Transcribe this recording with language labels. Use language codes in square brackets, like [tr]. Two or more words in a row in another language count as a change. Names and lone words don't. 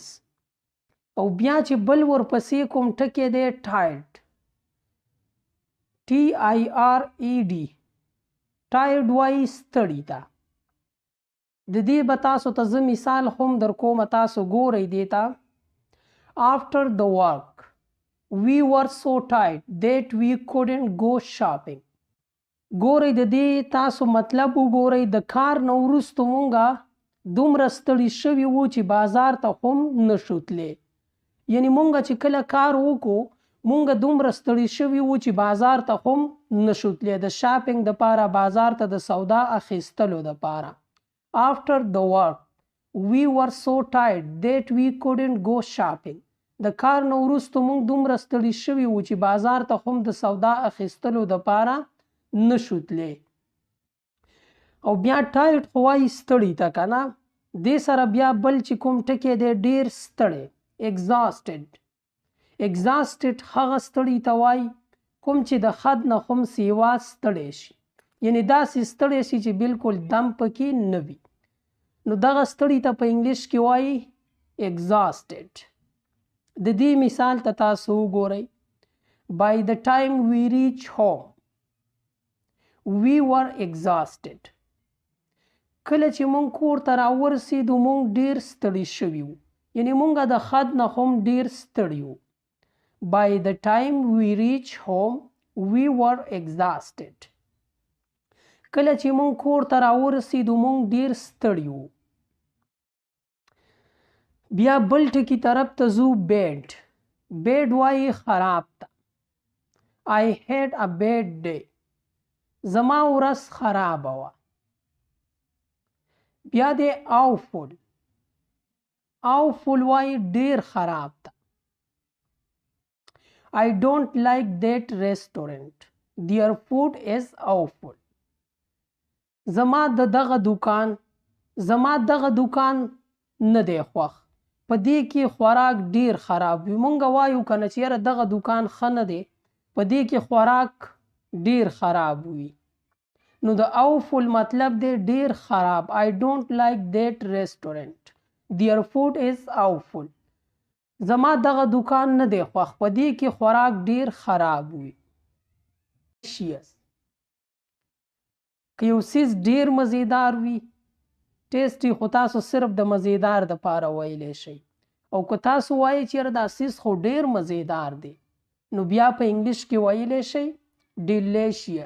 [ps] او بیا چې بل ورپسې کوم ټکی دی ټایډ، TIRED، ټایډ وایي ستړي ته. د دې به تاسو ته زه مثال هم در کوم، تاسو ګورئ دې ته. [en] After the work we were so tired that we couldn't go shopping. [ps] ګورئ د دې تاسو مطلب وګورئ. د کار نه وروستو مونږه دومره ستړي شوي وو چې بازار ته هم نشو تللی. یعنې مونږه چې کله کار وکړو مونږه دومره ستړي شوي وو چې بازار ته هم نشو تللی، د شاپینګ دپاره، بازار ته د سودا اخیستلو دپاره. [en] After the work we were so tired that we couldn't go shopping. [ps] د کار نه وروستو مونږ دومره ستړي شوي وو چې بازار ته هم د سودا اخیستلو دپاره نشو تللی. او بیا ټایډ خو وایي ستړي ته که نه. دې سره بیا بل چې کوم ټکی دی ډیر ستړی، [en] exhausted. [ps] exhausted هغه ستړي ته وایي کوم چې د حد نه هم سیوا ستړی شي، یعنې داسې ستړی شي چې بالکل دم پکې نه وي، نو دغه ستړي ته په انګلیش کې وایي exhausted. د دې مثال ته تاسو وګورئ. [en] By the time we reach home we were exhausted. [ps] کله چې مونږ کور ته راورسېدو مونږ ډیر ستړي شوي وو، یعنې مونږه د حد نه هم ډیر ستړي وو. [en] By the time we reach home we were exhausted. [ps] کله چې مونږ کور ته راورسېدو مونږ ډیر ستړي وو. بیا بل ټکي طرف ته ځو بیډ. بیډ وایي خراب ته. [en] I had a bad day. [ps] زما ورځ خرابه وه. بیا دی awful. awful وایي ډیر خراب ته. [en] I don't like that restaurant. Their food is awful. [ps] زما دغه دکان نه دی خوښ، په دې کې خوراک ډیر خراب وي. مونږ وایو که نه چې یاره دغه دکان ښه نه دی، په دې کې خوراک ډیر خراب وي. نو د awful مطلب دی ډیر خراب. [en] I don't like that restaurant. Their food is awful. [ps] زما دغه دکان نه دی خوښ، په دې کې خوراک ډیر خراب وي. که یو څیز ډیر مزیدار وي، ټیسټي خو تاسو صرف د مزیدار دپاره ویلی شئ، او که تاسو وایئ چې یاره دا څیز خو ډیر مزیدار دی نو بیا په انګلیش کې ویلی شئ ډیلیشیس.